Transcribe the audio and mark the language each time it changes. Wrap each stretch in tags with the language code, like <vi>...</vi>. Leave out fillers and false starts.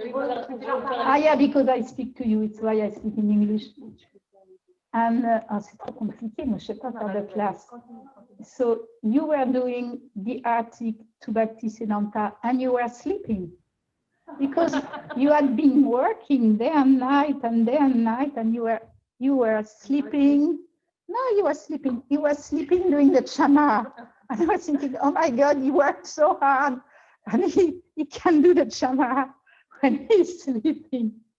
<en>Yeah, because I speak to you, it's why I speak in English. And</en> <fr>c'est trop compliqué, moi je sais pas faire de classe.</fr> <en>So you were doing the artik to Bhaktisiddhanta and you were sleeping, because you had been working day and night and day and night, and you were sleeping. No, you were sleeping. You were sleeping doing the chama. And I was thinking, oh my God, he worked so hard, and he can do the chama when he's sleeping.</en>